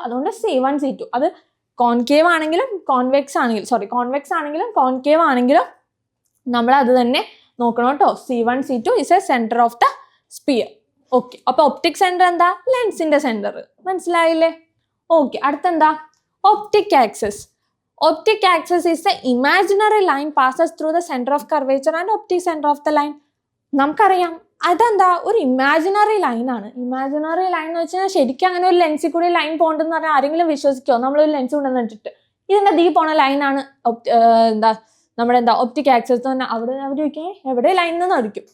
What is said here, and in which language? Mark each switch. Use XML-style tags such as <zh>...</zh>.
<ml>അതുകൊണ്ട് C1 C2 അത് concave ആണെങ്കിലും കോൺവെക്സ് ആണെങ്കിലും കോൺകേവ് ആണെങ്കിലും നമ്മൾ അത് തന്നെ നോക്കണം കേട്ടോ.</ml> <en>C1 C2 is a centre of the sphere.</en> <ml>Okay, അപ്പൊ ഒപ്റ്റിക് സെന്റർ എന്താ, ലെൻസിന്റെ സെന്റർ. മനസ്സിലായില്ലേ? Okay, അടുത്തെന്താ, optic axis.</ml> <en>Optic axis is the imaginary line passes through the center of curvature and optic center of the line.</en> <ml>നമുക്കറിയാം അതെന്താ, ഒരു imaginary line ആണ്. Imaginary line എന്ന് വെച്ചാൽ ശരിക്കും അങ്ങനെ ഒരു ലെൻസിൽ കൂടി ലൈൻ പോകണ്ടെന്ന് പറഞ്ഞാൽ ആരെങ്കിലും വിശ്വസിക്കുമോ? നമ്മളൊരു ലെൻസ് കൊണ്ടുവന്ന് ഇട്ടിട്ട് ഇതിന്റെ ദീ പോണ ലൈനാണ് നമ്മുടെ ഒപ്റ്റിക് ആക്സിസ് എന്ന് പറഞ്ഞാൽ അവിടെ അവർ ചോദിക്കേ എവിടെ ലൈൻ എന്ന് ചോദിക്കും.</ml>